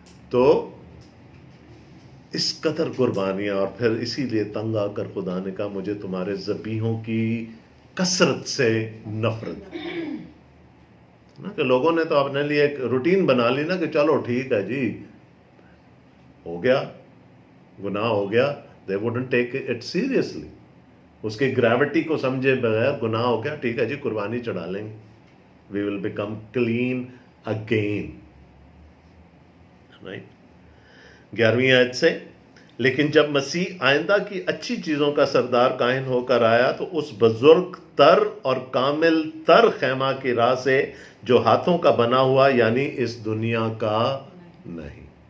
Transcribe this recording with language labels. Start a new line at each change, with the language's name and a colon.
Urdu: تو اس قدر قربانیاں، اور پھر اسی لیے تنگ آ کر خدا نے کہا مجھے تمہارے ذبیحوں کی کثرت سے نفرت. نا کہ لوگوں نے تو اپنے لیے ایک روٹین بنا لی نا کہ چلو ٹھیک ہے جی، ہو گیا گناہ ہو گیا.
English: they wouldn't take it seriously.
Urdu: اس کی گریوٹی کو سمجھے بغیر گناہ ہو گیا، ٹھیک ہے جی قربانی چڑھا لیں گے.
English: we will become clean again. right.
Urdu: 11ویں آیت سے، لیکن جب مسیح آئندہ کی اچھی چیزوں کا سردار کاہن ہو کر آیا تو اس بزرگ تر اور کامل تر خیمہ کی راہ سے جو ہاتھوں کا بنا ہوا، یعنی اس دنیا کا نہیں.